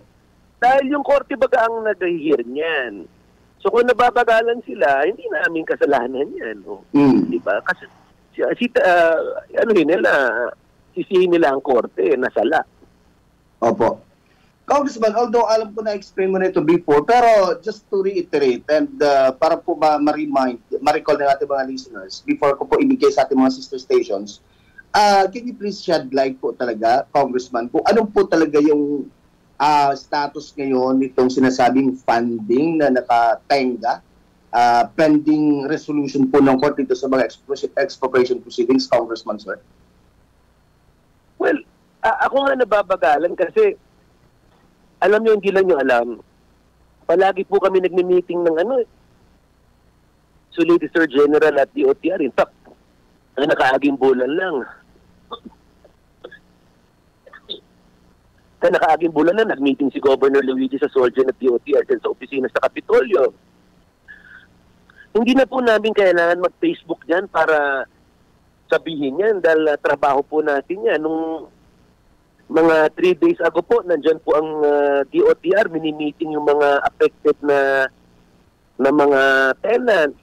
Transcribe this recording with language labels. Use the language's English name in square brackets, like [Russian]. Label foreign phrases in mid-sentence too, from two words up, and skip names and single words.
[Filipino] Dahil yung korte baga ang nag-hear niyan. So kung nababagalan sila, hindi namin kasalanan yan. Diba? Kasi sisihin nila ang korte, nasala. Opo. Congressman, although alam ko na-explain mo na ito before, pero [English] just to reiterate [Filipino] and para po ba ma-recall ng ating mga listeners, before ko po ibigay sa ating mga [English] sister stations, can you please shed light [Filipino] po talaga, Congressman, kung anong po talaga yung status ngayon nitong sinasabing funding na nakatenga [English] pending resolution [Filipino] po ng court dito sa mga [English] expropriation proceedings, [Filipino] Congressman, sir? Well, ako nga nababagalan kasi alam nyo, hindi lang nyo alam, palagi po kami nagmi-meeting ng Solicitor General at DOTR. [English] In fact, [Bikol] nakaaging bulan lang. Nakaaging bulan na nag-meeting si Governor Luigi sa Solgen at DOTR sa opisina sa Kapitolyo. [Filipino] Hindi na po namin kailangan mag-Facebook dyan para sabihin yan dahil trabaho po natin yan. Nung mga 3 days ago po, nandyan po ang DOTR, mini-meeting yung mga affected na mga tenants.